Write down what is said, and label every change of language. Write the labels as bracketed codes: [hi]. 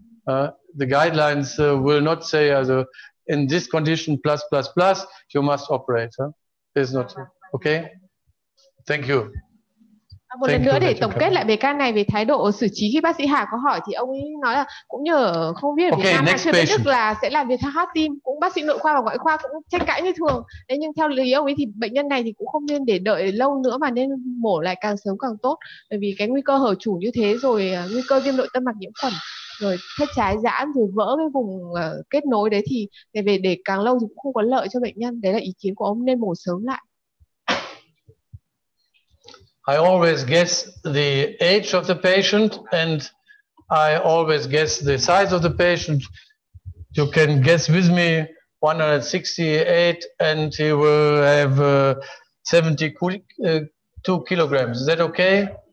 [en] The guidelines will not say in this condition plus you must operate. There's not. Okay. Thank you. [vi] Một lần nữa để tổng kết lại về ca này, về thái độ xử trí khi bác sĩ Hà có hỏi, thì ông ấy nói là cũng như ở không biết ở Việt Nam hay chưa biết Đức là sẽ làm việc theo heart team, cũng bác sĩ nội khoa và ngoại khoa cũng tranh cãi như thường. Thế nhưng theo lý ông ấy thì bệnh nhân này thì cũng không nên để đợi lâu nữa, mà nên mổ lại càng sớm càng tốt, bởi vì cái nguy cơ hở trùng như thế, rồi nguy cơ viêm nội tâm mạch nhiễm khuẩn, rồi thất trái giãn, rồi vỡ cái vùng kết nối đấy, thì về để càng lâu thì cũng không có lợi cho bệnh nhân. Đấy là ý kiến của ông, nên mổ sớm lại. [en] I always guess the age of the patient, and I always guess the size of the patient. You can guess with me 168, and he will have 72 kilograms. Is that okay?